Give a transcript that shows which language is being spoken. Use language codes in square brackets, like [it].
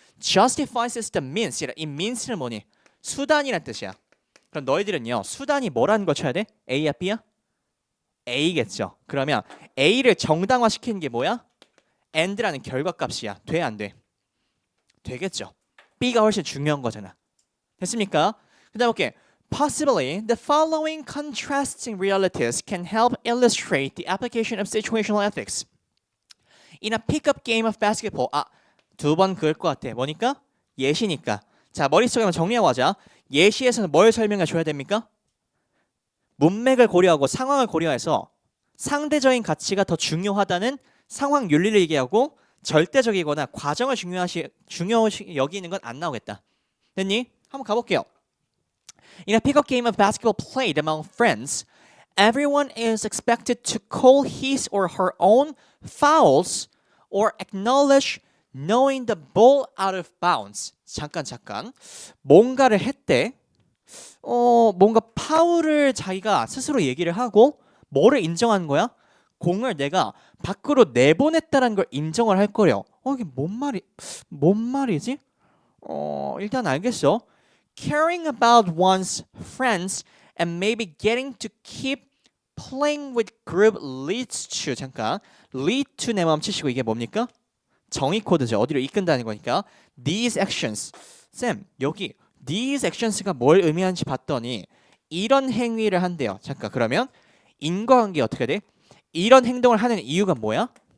[en] justifies the means. [ko] 이 means는 뭐니? 수단이란 뜻이야. 그럼 너희들은요. 수단이 뭐라는 거 쳐야 돼? A야 B야? A겠죠. 그러면 A를 정당화시키는 게 뭐야? end라는 결과값이야. 돼 안 돼? 되겠죠. B가 훨씬 중요한 거잖아. 됐습니까? 그 다음 볼게. [en] Possibly, the following contrasting realities can help illustrate the application of situational ethics. In a pickup game of basketball. [ko] 두 번 그을 것 같아. 뭐니까? 예시니까. 자, 머릿속에 한번 정리하고 하자. 예시에서는 뭘 설명해 줘야 됩니까? 문맥을 고려하고 상황을 고려해서 상대적인 가치가 더 중요하다는 상황 윤리를 얘기하고 절대적이거나 과정을 중요시 여기는 건 안 나오겠다. 됐니? 한번 가볼게요. [en] In a pickup game of basketball played among friends, everyone is expected to call his or her own fouls or acknowledge knowing the ball out of bounds. [ko] 잠깐. 뭔가를 했대. 뭔가 파울을 자기가 스스로 얘기를 하고 뭐를 인정하는 거야? 공을 내가 밖으로 내보냈다는 걸 인정을 할 거래요. 이게 뭔 말이지? 일단 알겠어. [en] Caring about one's friends and maybe getting to keep playing with group leads to [ko] 잠깐 [en] lead to [ko] 내 마음 치시고 이게 뭡니까? 정의 코드죠. 어디로 이끈다는 거니까 [en] these actions. [ko] 쌤 여기 these actions가 뭘 의미하는지 봤더니 이런 행위를 한대요. 잠깐 그러면 인과관계 어떻게 돼? 이런 행동을 하는 이유가 뭐야?